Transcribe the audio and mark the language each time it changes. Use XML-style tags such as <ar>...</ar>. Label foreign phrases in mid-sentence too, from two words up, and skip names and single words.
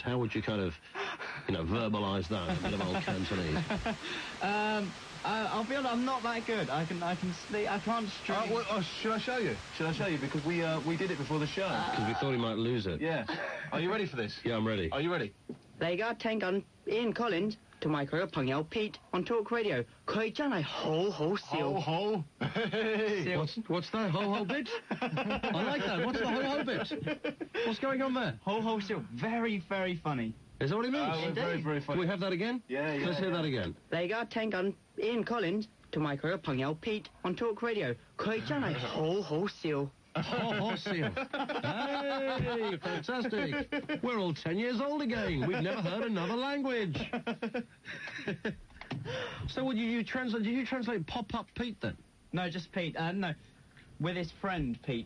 <en>How would you kind of, you know, verbalise that, a bit of old Cantonese? I'll be honest, I'm not that good. I can't string... should I show you? Should I show you? Because we did it before the show. Because we thought he might lose it. Yeah. Are you ready for this? Yeah, I'm ready. Are you ready?</en> <yue>你而家聽緊 Ian Collins 同埋佢嘅朋友 Pete on TalkRadio，佢真係好好笑。</yue> <en>Ho. Hey. What's that ho-ho bit? I like that. What's the ho-ho bit? What's going on there? Ho ho still. Very, very funny. Is that what he means? Very, very Can funny. we have that again? Yeah. Let's hear that again.</en> <yue>你而家聽緊 Ian Collins 同埋佢嘅朋友 Pete on TalkRadio，佢真係好好笑。</yue> <en>Oh, seal. Hey, fantastic. We're all 10 years old again. We've never heard another language. So would you translate, did you translate Pop-Up Pete then? No, just Pete. No, with his friend Pete.</en>